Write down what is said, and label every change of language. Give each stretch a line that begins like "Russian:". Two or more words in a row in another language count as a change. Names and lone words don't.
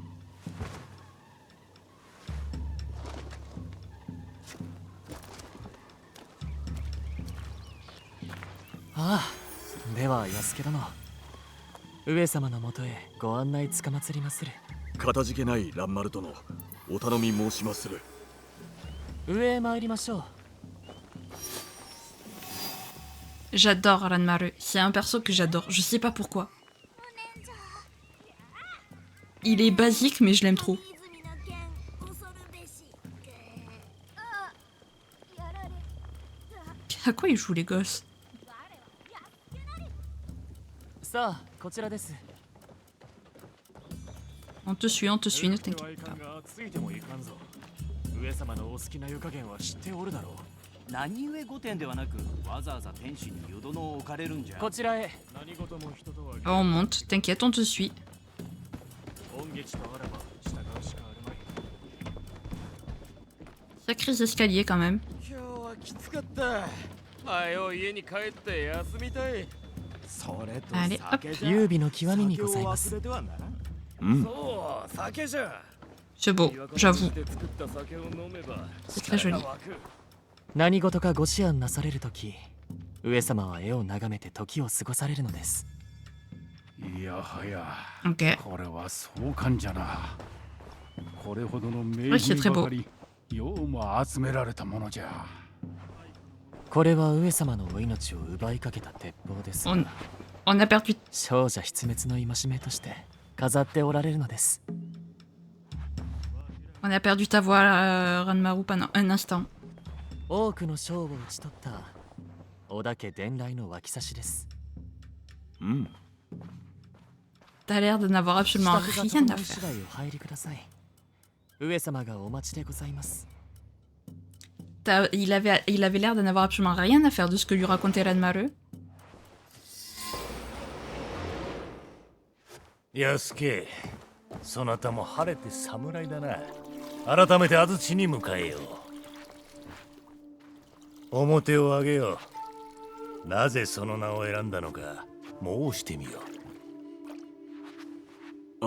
Japanese: ああ、では安家殿、上様のもとへご案内つかまつりまする。かたじけない蘭丸殿、お頼み申しまする。上へ参りましょう。
French: J'adore Ranmaru, c'est un perso que j'adore, je sais pas pourquoi. Il est basique mais je l'aime trop. À quoi ils jouent les gosses?
Japanese: さあ、こちらです。
French: On te suit, ne t'inquiète pas.
Japanese: ついてもいかんぞ。上様のお好きな湯加減は知っておるだろう。何故御殿ではなくわざわざ天守に湯殿を置かれるんじゃ。こちらへ。何事も人とは。
French: On monte, t'inquiète, on te suit.
Japanese: 恩義とあらば従うしかあるまい。
French: Sacrés escaliers quand même.
Japanese: 今日はきつかった。早う家に帰って休みたい。それと
French: Allez, hop.
Japanese: 酒じゃ。優美の極みにございま酒す。を忘れてはならん。うん。そう酒じゃ。
French: C'est beau, j'avoue.
Japanese: で作った酒を飲めば
French: C'est très joli.
Japanese: 力が湧く。何事かご思案なされるとき、上様は絵を眺めて時を過ごされるのです。いやはや、
French: Ok.
Japanese: これは壮観じゃな。これほどの名
French: Oui, c'est
Japanese: 人
French: très
Japanese: ば
French: beau.
Japanese: かりようも集められたものじゃ。これは上様のお命を奪いかけた鉄砲ですが。
French: On a perdu.
Japanese: 少女失滅の戒めとして飾っておられるのです。
French: On a perdu ta voix, Ranmaru, pendant un instant.
Japanese: 多くの賞を打ち取った織田家伝来の脇差しです。うん。
French: T'as l'air de n'avoir absolument
Japanese: 支度が
French: rien
Japanese: 整
French: à
Japanese: い次
French: faire.
Japanese: 第お入りください。上様がお待ちでございます。
French: Il avait l'air de n'avoir absolument rien à faire de ce que lui racontait Ranmaru.
Japanese: 安家、そなたも晴れて侍だな。改めて安土に迎えよう。面を上げよう。なぜその名を選んだのか申してみよう。